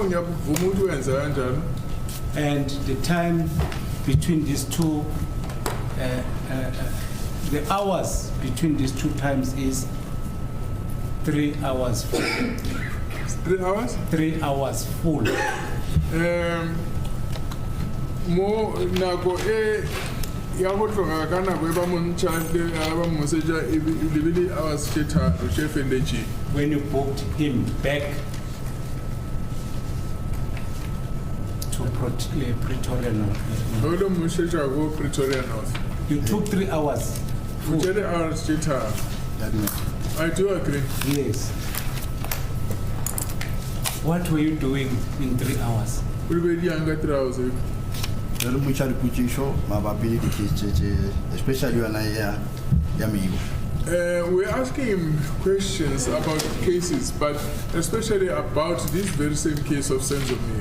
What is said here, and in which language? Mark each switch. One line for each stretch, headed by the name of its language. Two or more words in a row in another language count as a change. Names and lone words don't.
English: And the time between these two, the hours between these two times is 3 hours full. 3 hours? 3 hours full.
Northern Sotho: Mo nako ya go tloga ka nako e ba montšha ba moseja lebile hours tše tharo tše feletše.
English: When you booked him back to Pretoria North.
Northern Sotho: Olo moseja go Pretoria North.
English: You took 3 hours. Full.
Northern Sotho: 3 hours tše tharo.
English: I do agree. Yes. What were you doing in 3 hours? We were younger 3 hours. Especially when I we're asking him questions about cases, but especially about this very same case of Senzomir.